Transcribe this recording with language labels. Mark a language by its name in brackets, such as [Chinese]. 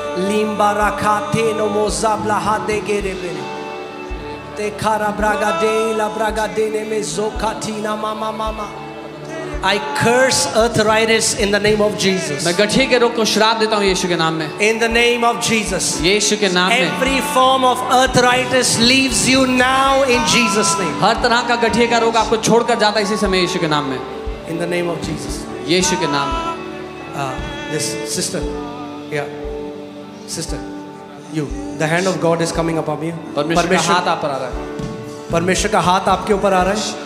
[English] Limbarakate no mozabla hadegerebene. Te kara bragade la bragadene me zokatina mama mama. I curse arthritis in the name of Jesus. [Hindi] मैं गठिया के रोग को श्राप देता हूँ यीशु के नाम में, [English] In the name of Jesus. [Hindi] यीशु के नाम में। [English] Every form of arthritis leaves you now in Jesus' name. [Hindi] हर तरह का गठिया का रोग आपको छोड़कर जाता है इसी समय यीशु के नाम में, [English] In the name of Jesus. [Hindi] यीशु के नाम में। [English] This sister, yeah, sister, you. The hand of God is coming upon you. [Hindi] परमेश्वर का हाथ आप पर आ रहा है। परमेश्वर का हाथ आपके ऊपर आ रहा है.